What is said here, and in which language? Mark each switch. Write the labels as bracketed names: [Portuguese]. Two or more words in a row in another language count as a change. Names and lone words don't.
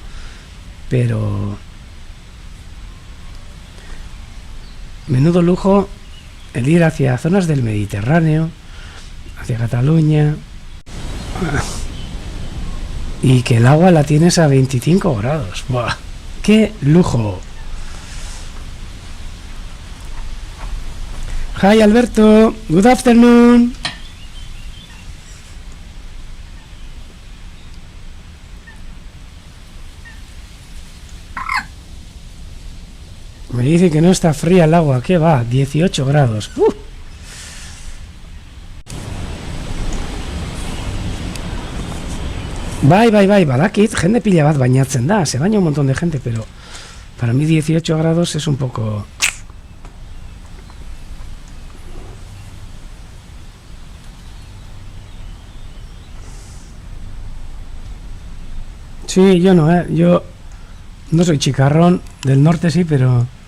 [Spanish] Pero menudo lujo el ir hacia zonas del Mediterráneo, hacia Cataluña, y que el agua la tienes a 25 grados. ¡Buah! ¡Qué lujo! [English] Hi Alberto, good afternoon. [Spanish] Me dice que no está fría el agua, ¿qué va? 18 grados. [Basque] Bai, badakit, jende pila bat bañatzen da, [Spanish] se baña un montón de gente, pero para mí 18 grados es un poco... Sí, yo no, yo no soy chicarrón, del norte sí, pero...